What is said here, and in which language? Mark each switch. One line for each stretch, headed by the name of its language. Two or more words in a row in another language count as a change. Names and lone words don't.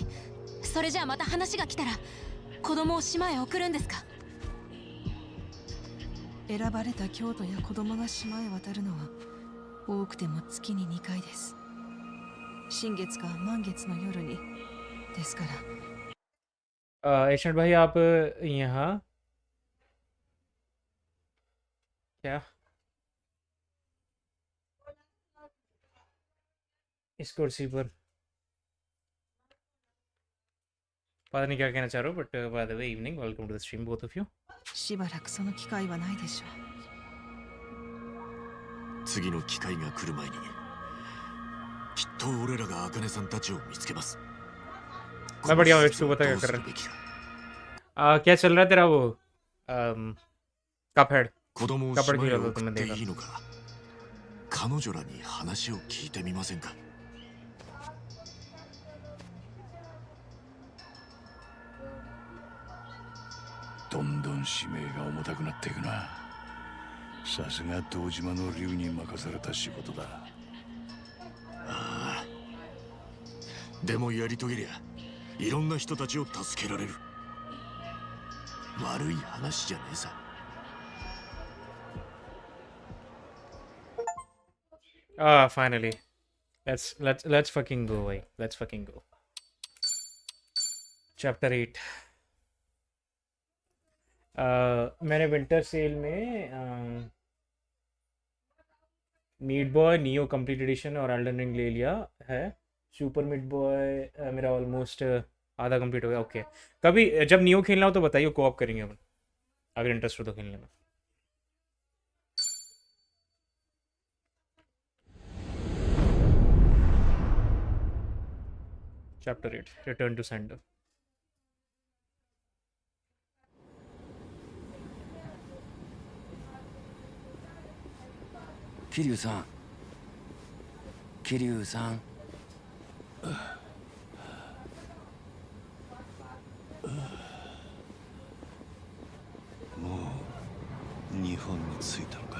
Japanese: それじゃあまた話が来たら子供を島へ送るんですか？選ばれた教徒や子供が島へ渡るのは多くても月に2回です。新月か満月の夜にですから。
Hindi: एशियन भाई आप यहाँ क्या इस कुर्सी पर पता नहीं क्या कहना चाह रहा हूँ
English: but by the way evening welcome to the stream both of you
Japanese: しばらくその機会はないでしょう。次の機会が来る前にきっと俺らが茜さんたちを見つけます。
Hindi: मैं बढ़िया हूँ तू बता क्या कर रहा है क्या चल रहा है तेरा वो कपहेड
Japanese: 子供を島へ送っていいのか彼女らに話を聞いてみませんか。どんどん使命が重たくなっていくな。さすが堂島の竜に任された仕事だ。ああでもやり遂げりゃいろんな人たちを助けられる。悪い話じゃねえさ。
English: finally let's fucking go
Hindi: भाई
English: let's fucking go
Hindi: chapter 8 मैंने
English: winter sale
Hindi: में मीट बॉय नियो कंप्लीट एडिशन और एल्डन रिंग ले लिया है। सुपर मीट बॉय मेरा ऑलमोस्ट आधा कंप्लीट हो गया। ओके कभी जब नियो खेलना हो तो बताइए कोऑप करेंगे अपन अगर इंटरेस्ट हो तो खेलने में। चैप्टर 8 रिटर्न टू सेंडर।
Japanese: 桐生さん、桐生さん。もう日本に着いたのか。